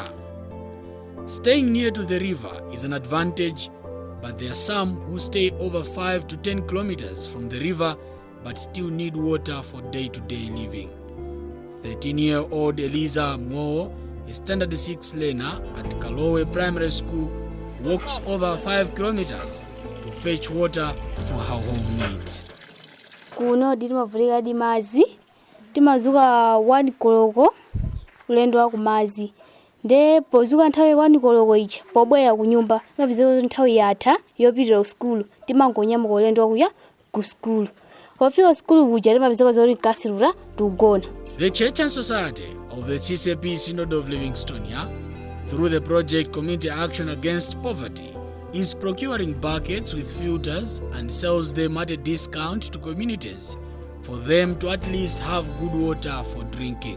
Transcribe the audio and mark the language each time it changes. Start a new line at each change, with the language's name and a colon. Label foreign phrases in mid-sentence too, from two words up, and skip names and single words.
English: Staying near to the river is an advantage, but there are some who stay over 5 to 10 kilometers from the river but still need water for day-to-day living. 13-year-old Eliza Mo, a Standard 6 learner at Kalowe Primary School, walks over 5 kilometers to fetch water for her home needs.
Nyanja: Kuno ndimavulika di mazi, timazuka 1 koloko ulendo wa kumazi. Nde pozuka nthawi 1 koloko ichi pobwera ku nyumba mapizeko nthawi yatha yopitira ku skulu timangonyamuka ulendo wakuya ku skulu. Pofika skulu kuja timapizeko zoti nkasilula tugona.
English: The Church and Society of the CCP Synod of Livingstonia, through the project Community Action Against Poverty, is procuring buckets with filters and sells them at a discount to communities for them to at least have good water for drinking.